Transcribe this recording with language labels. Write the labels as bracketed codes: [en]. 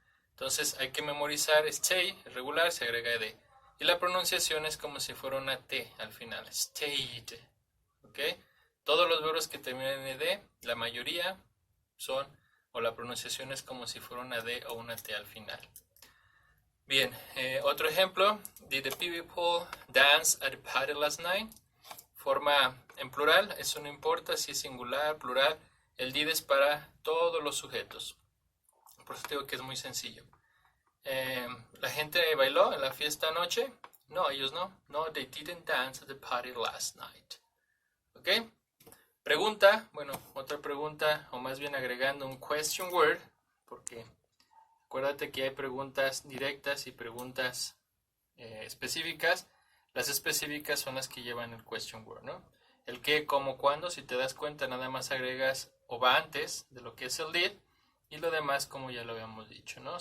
[es] Entonces hay que memorizar stay, regular, se agrega ed. Y la pronunciación es como si fuera una T al final. Stayed. ¿Ok? Todos los verbos que terminan en ed, la mayoría son, o la pronunciación es como si fuera una D o una T al final. Bien, otro ejemplo. [en] Did the people dance at the party last night? [es] Forma en plural, eso no importa si es singular, plural. El did es para todos los sujetos. Por eso digo que es muy sencillo. ¿La gente bailó en la fiesta anoche? No, ellos no. [en] No, they didn't dance at the party last night. [es] ¿Ok? Pregunta, bueno, otra pregunta, o más bien agregando un question word, porque acuérdate que hay preguntas directas y preguntas específicas. Las específicas son las que llevan el question word, ¿no? El qué, cómo, cuándo, si te das cuenta, nada más agregas o va antes de lo que es el did, y lo demás, como ya lo habíamos dicho, ¿no?